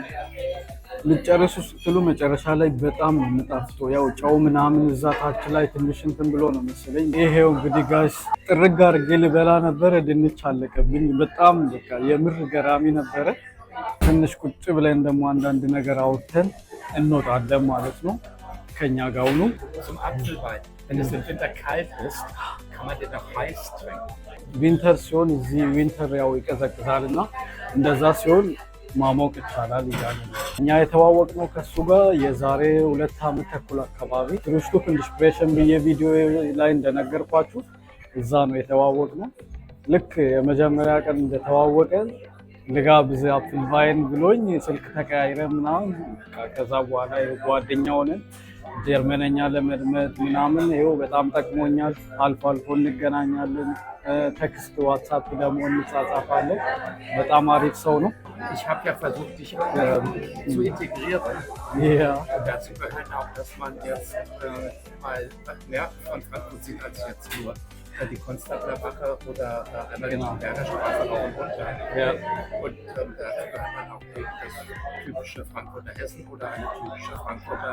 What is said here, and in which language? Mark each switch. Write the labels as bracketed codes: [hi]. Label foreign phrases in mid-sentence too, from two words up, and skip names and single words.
[am] ልጨርሱ ስትሉ መጨረሻ ላይ በጣም ነው የምጣፍጠው። ያው ጨው ምናምን እዛ ታች ላይ ትንሽ እንትን ብሎ ነው መሰለኝ። ይሄው እንግዲህ ጋይስ ጥርግ አድርጌ ልበላ ነበረ፣ ድንች አለቀብኝ። በጣም በቃ የምር ገራሚ ነበረ። ትንሽ ቁጭ ብለን ደግሞ አንዳንድ ነገር አውጥተን እንወጣለን ማለት ነው። ከኛ ጋር ሁኑ። [de] Wenn es im Winter kalt ist, kann man den auch heiß trinken. [am] ዊንተር ሲሆን እዚህ ዊንተር ያው ይቀዘቅዛልና እንደዛ ሲሆን ማሞቅ ይቻላል ይላል። እኛ የተዋወቅነው ከሱ ጋር የዛሬ 2 ዓመት ተኩል አካባቢ ትሩስቱ ኢንስፒሬሽን በየቪዲዮ ላይ እንደነገርኳችሁ እዛ ነው የተዋወቅነው። ልክ የመጀመሪያ ቀን እንደተዋወቀን ልጋብዝ አፕል ቫይን ብሎኝ ስልክ ተቀያይረን ምናምን ከዛ በኋላ ጓደኛው ነን። ጀርመንኛ ለመድመድ ምናምን ይኸው በጣም ጠቅሞኛል። አልፎ አልፎ እንገናኛለን። ቴክስት ዋትስአፕ ደግሞ እንጻጻፋለን። በጣም አሪፍ ሰው ነው። [de] Ich habe ja versucht, dich zu integrieren. Ja. Und dazu gehört auch, dass man jetzt mal mehr von Frankfurt sieht, als jetzt nur die Konstabler Wache oder einmal die Berger Straße rauf und runter. Ja. Und dazu gehört man auch das typische Frankfurter Essen oder eine typische Frankfurter.